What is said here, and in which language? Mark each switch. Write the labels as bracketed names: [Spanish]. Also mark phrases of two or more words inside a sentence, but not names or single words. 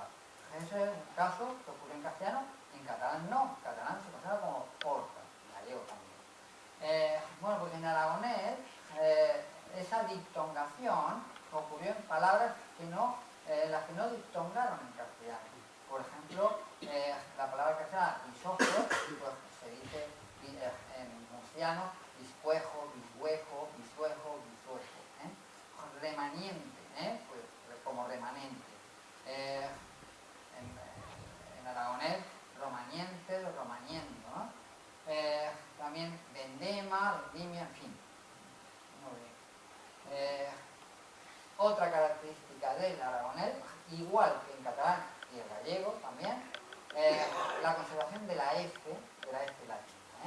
[Spanish] Ese es un caso que ocurre en castellano, en catalán no, en catalán se considera como porta, en gallego también. Bueno, pues en aragonés esa diptongación ocurrió en palabras que las que no diptongaron en castellano. Por ejemplo, la palabra castellana isóforo, pues se dice en murciano biscuejo, bishuejo, bisuejo, bisuejo. Remaniente, pues como remanente. En aragonés, romaniente, romaniendo, ¿no? También vendema, vendimia, en fin. Muy bien. Otra característica del aragonés, igual que en catalán y el gallego también, la conservación de la F latina.